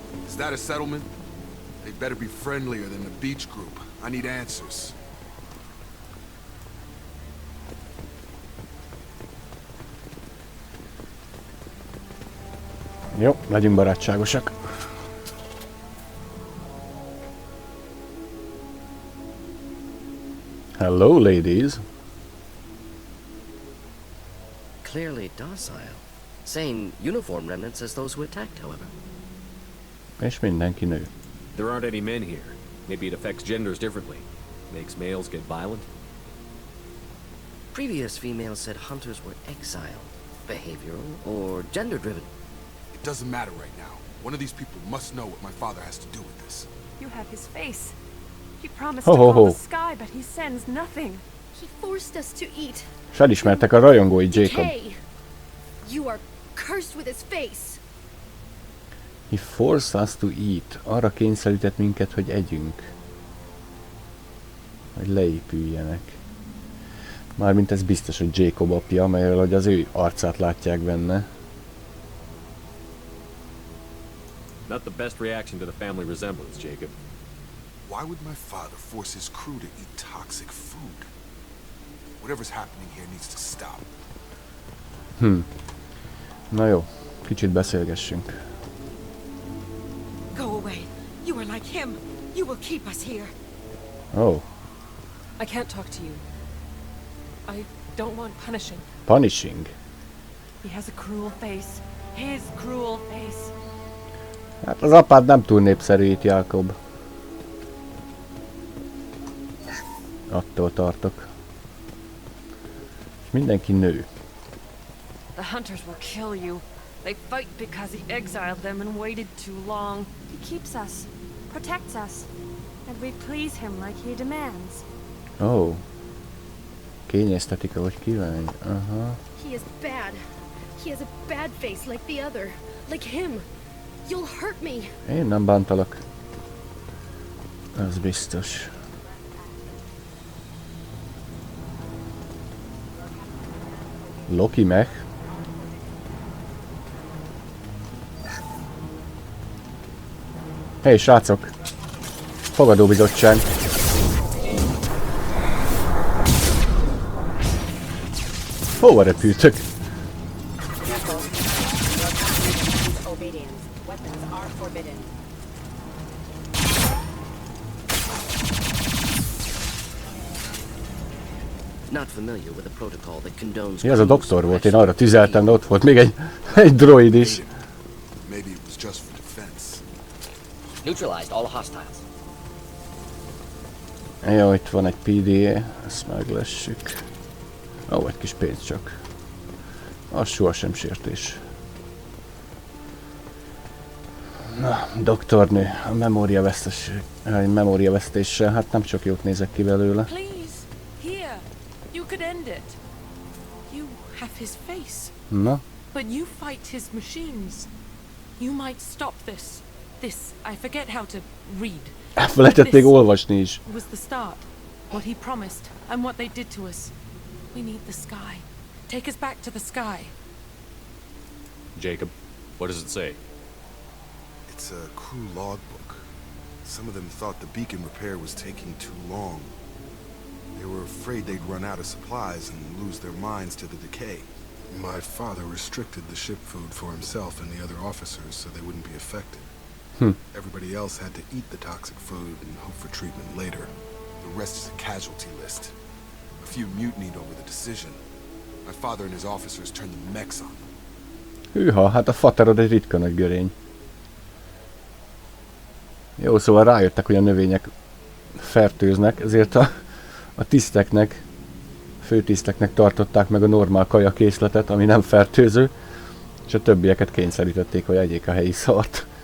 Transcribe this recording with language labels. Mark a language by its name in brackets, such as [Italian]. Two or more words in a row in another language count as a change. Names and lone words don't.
[English] Is that a settlement? They better be friendlier than the beach group. I need answers. [Hungarian] Jó, legyünk barátságosak. [English] Hello, ladies. Clearly docile. Same uniform remnants as those who attacked, however. [Hungarian] És mindenki nő. [English] There aren't any men here. Maybe it affects genders differently. Makes males get violent? Previous females said hunters were exiled, behavioral, or gender-driven. It doesn't matter right now. One of these people must know what my father has to do with this. You have his face. He promised Ho, to ho, call ho. the sky, but he sends nothing. He forced us to eat. [Hungarian] Felismertek a rajongói, Jacob. [English] Decay. You are cursed with his face. He forced us to eat. [Hungarian] Arra kényszerített minket, hogy együnk. Hogy leépüljenek. Mármint ez biztos, hogy Jacob apja, amelyről hogy az ő arcát látják benne. [English] Not the best reaction to the family resemblance, Jacob. Why would my father force his crew to eat toxic food? Whatever's happening here needs to stop. [Hungarian] Na jó, kicsit beszélgessünk. [English] Go away. You are like him. You will keep us here. Oh, I can't talk to you. I don't want punishing. punishing. He has a cruel face. His cruel face. [Hungarian] Hát az apád nem túl népszerű itt, Jacob. Attól tartok. Mindenki nő. [English] The hunters will kill you. They fight because he exiled them and waited too long. He keeps us, protects us, and we please him like he demands. Oh. [Hungarian] Kényeztetik, ahogy kívánj. Aha. [English] He is bad. He has a bad face like the other. Like him. You'll hurt me. [Hungarian] Én nem bántalak. Az biztos. Loki meg. Hé, srácok! Fogadóbizottság. Hova repültök? [English] Not familiar with a protocol that condones. [Hungarian] Mi az a doktor volt? Én arra tüzeltem, de ott volt még egy droid is. [English] Maybe it was just for defense. Neutralized all hostiles. [Hungarian] Jó, itt van egy PDA, ezt meglessük. Ó, egy kis pénz csak. Az sohasem sértés. Na, doktornő, a memóriavesztéssel, hát nem csak jót nézek ki belőle. [English] Please, here. You could end it. You have his face. [Hungarian] Na, [English] But you fight his machines. You might stop this. This, I forget how to read. [Hungarian] elfelejtett még olvasni is. [English] Was the start. What he promised and what they did to us. We need the sky. Take us back to the sky. Jacob, what does it say? It's a crew logbook. Some of them thought the beacon repair was taking too long. They were afraid they'd run out of supplies and lose their minds to the decay. My father restricted the ship food for himself and the other officers so they wouldn't be affected. Everybody else had to eat the toxic food and hope for treatment later. The rest is a casualty list. A few mutinied over the decision. My father and his officers turned the mechs on them. [Hungarian] Hűha, hát a faterod egy ritka nagy görény. Jó, szóval rájöttek, hogy a növények fertőznek, ezért a tiszteknek, főtiszteknek tartották meg a normál kajakészletet, ami nem fertőző, és a többieket kényszerítették, hogy egyék a helyi szart.